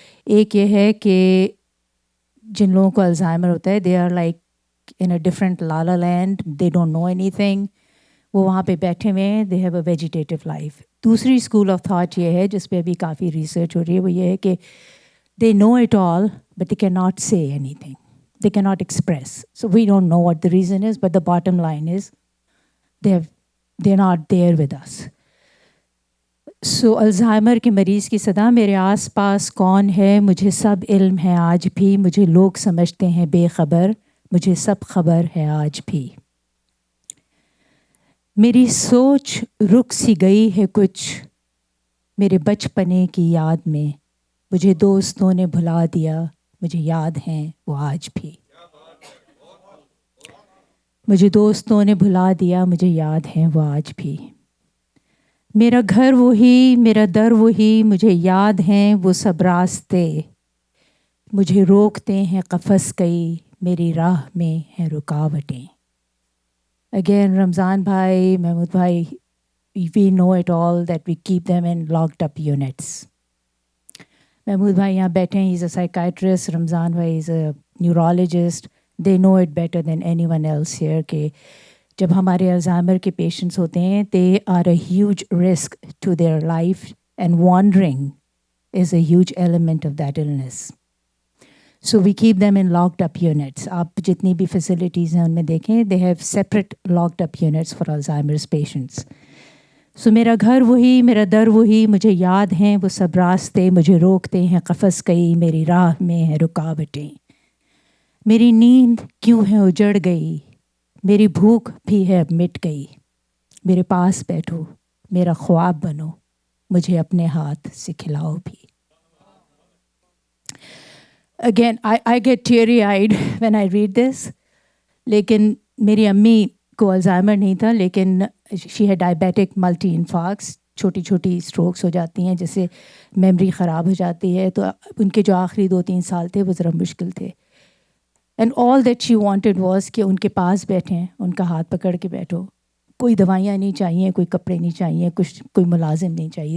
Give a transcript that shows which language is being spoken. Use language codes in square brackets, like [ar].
[ur] ایک یہ ہے کہ جن لوگوں کو الزائمر ہوتا ہے, [en] they are like in a different lala land, they don't know anything, [ur] وہ وہاں پہ بیٹھے ہوئے ہیں, [en] They have a vegetative life. [ur] دوسری اسکول آف تھاٹ یہ ہے, جس پہ ابھی کافی ریسرچ ہو رہی ہے, وہ یہ ہے کہ [en] They know it all but they can not say anything, they cannot express. So we don't know what the reason is, but the bottom line is they're not there with us. So [ur] Alzheimer کے مریض کی صدا, میرے آس پاس کون ہے, مجھے سب علم ہے آج بھی, مجھے لوگ سمجھتے ہیں بے خبر, مجھے سب خبر ہے آج بھی. میری سوچ رک سی گئی ہے کچھ میرے بچپنے کی یاد میں, مجھے دوستوں نے بھلا دیا, مجھے یاد ہیں وہ آج بھی. مجھے دوستوں نے بھلا دیا, مجھے یاد ہیں وہ آج بھی. میرا گھر وہی, میرا در وہی, مجھے یاد ہیں وہ سب راستے, مجھے روکتے ہیں قفس کئی, میری راہ میں ہیں رکاوٹیں. [en] Again Ramzan بھائی, محمود بھائی, we know it all that we keep them in locked up units. [ur] Mahmood بھائی یہاں بیٹھے ہیں, [en] he's a psychiatrist, Ramzan بھائی is a neurologist, they know it better than anyone else here, [ur] کہ جب ہمارے الزائمر کے پیشنٹس ہوتے ہیں, [en] they are a huge risk to their life and wandering is a huge element of that illness. So we keep them in locked up units. [ur] آپ جتنی بھی facilities ہیں ان میں دیکھیں, [en] they have separate locked up units for Alzheimer's patients. [ur] سو میرا گھر وہی, میرا در وہی, مجھے یاد ہیں وہ سب راستے, مجھے روکتے ہیں قفس کئی, میری راہ میں ہیں رکاوٹیں. میری نیند کیوں ہے اجڑ گئی, میری بھوک بھی ہے اب مٹ گئی. میرے پاس بیٹھو, میرا خواب بنو, مجھے اپنے ہاتھ سے کھلاؤ بھی. [en] Again, I get teary-eyed when I read this. [ur] لیکن میری امی کو الزائمر نہیں تھا, لیکن [en] she ہے diabetic multi infarcts, [ur] چھوٹی چھوٹی اسٹروکس ہو جاتی ہیں جس سے میموری خراب ہو جاتی ہے. تو ان کے جو آخری 2-3 سال تھے وہ ذرا مشکل تھے. [en] and all that she wanted was [ur] کہ ان کے پاس بیٹھیں, ان کا ہاتھ پکڑ کے بیٹھو, کوئی دوائیاں نہیں چاہیے, کوئی کپڑے نہیں چاہیے, کچھ کوئی ملازم نہیں چاہیے.